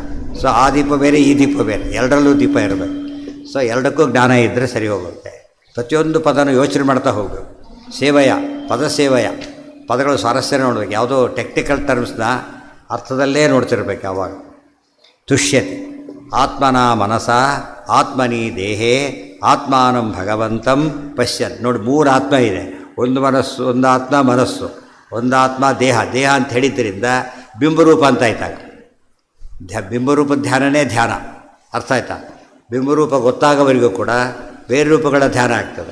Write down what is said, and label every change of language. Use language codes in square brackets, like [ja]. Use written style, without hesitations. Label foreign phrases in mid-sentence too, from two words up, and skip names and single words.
[kn] ಸೊ ಆ ದೀಪ ಬೇರೆ ಈ ದೀಪ ಬೇರೆ, ಎರಡರಲ್ಲೂ ದೀಪ ಇರಬೇಕು. ಸೊ ಎರಡಕ್ಕೂ ಜ್ಞಾನ ಇದ್ದರೆ ಸರಿ ಹೋಗುತ್ತೆ. ಪ್ರತಿಯೊಂದು ಪದನೂ ಯೋಚನೆ ಮಾಡ್ತಾ ಹೋಗಬೇಕು. ಸೇವಯ, ಪದ ಸೇವಯ, ಪದಗಳು ಸ್ವಾರಸ್ಯ ನೋಡಬೇಕು. ಯಾವುದೋ [en] technical terms [kn] ಅರ್ಥದಲ್ಲೇ ನೋಡ್ತಿರ್ಬೇಕು ಯಾವಾಗ. [sa] ತುಷ್ಯತೆ ಆತ್ಮನ ಮನಸ ಆತ್ಮನಿ ದೇಹೇ ಆತ್ಮಾನಂ ಭಗವಂತಂ ಪಶ್ಯನ್. [kn] ನೋಡಿ, ಮೂರು ಆತ್ಮ ಇದೆ. ಒಂದು ಮನಸ್ಸು, ಒಂದು ಆತ್ಮ ಮನಸ್ಸು, ಒಂದು ಆತ್ಮ ದೇಹ. ದೇಹ ಅಂತ ಹೇಳಿದ್ದರಿಂದ ಬಿಂಬರೂಪ ಅಂತ ಆಯ್ತಾಗ. ಬಿಂಬರೂಪ ಧ್ಯಾನನೇ ಧ್ಯಾನ. ಅರ್ಥ ಆಯ್ತಾ? ಬಿಂಬರೂಪ ಗೊತ್ತಾಗೋವರೆಗೂ ಕೂಡ ಬೇರೆ ರೂಪಗಳ ಧ್ಯಾನ ಆಗ್ತದೆ.